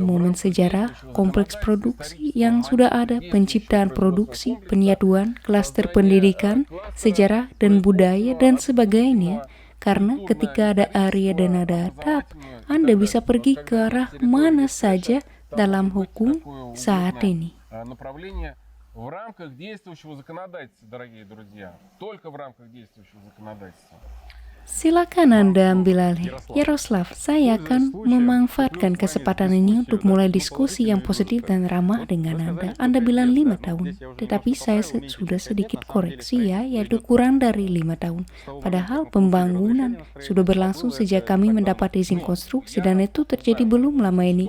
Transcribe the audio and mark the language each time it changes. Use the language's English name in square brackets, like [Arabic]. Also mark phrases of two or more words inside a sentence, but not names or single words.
[Indonesian] Momen sejarah, kompleks produksi yang sudah ada, penciptaan produksi, penyatuan, klaster pendidikan, sejarah dan budaya dan sebagainya. Karena ketika ada area dan ada atap, Anda bisa pergi ke arah mana saja dalam hukum saat ini. [Russian] В рамках действующего законодательства, дорогие друзья. Только в рамках действующего законодательства. [Indonesian] Silakan Anda ambil alih. Yaroslav, saya akan memanfaatkan kesempatan ini untuk mulai diskusi yang positif dan ramah dengan Anda. Anda bilang 5 tahun, tetapi saya sudah sedikit koreksi ya, yaitu kurang dari 5 tahun. Padahal pembangunan sudah berlangsung sejak kami mendapat izin konstruksi dan itu terjadi belum lama ini.